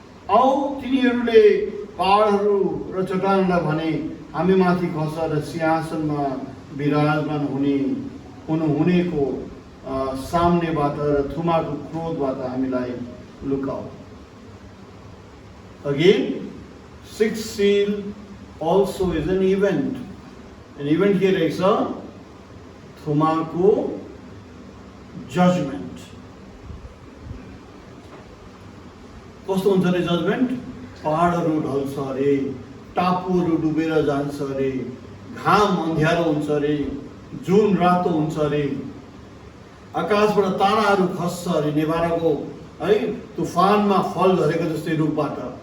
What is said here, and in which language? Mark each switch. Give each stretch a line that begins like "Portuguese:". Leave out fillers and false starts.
Nepali: औ तिनीहरूले पहाडहरू र चट्टानलाई भने, हामी माथि खस र सिंहासनमा विराजमान हुनेको सामनेबाट र थुमाको क्रोधबाट हामीलाई लुकाऊ।
English: Again, 6th seal also is an event. An event here is a
Nepali: थुमाको judgement. कस्तो हुन्छ अरे जजमेन्ट? पहाडहरू ढल्छ अरे, टापुहरू डुबेर जान्छ अरे, घाम अन्ध्यारो हुन्छ अरे, जुन रातो हुन्छ अरे, आकाशबाट ताराहरू खस्छ अरे, नेभाराको है तुफानमा फल झरेको जस्तै रूपबाट।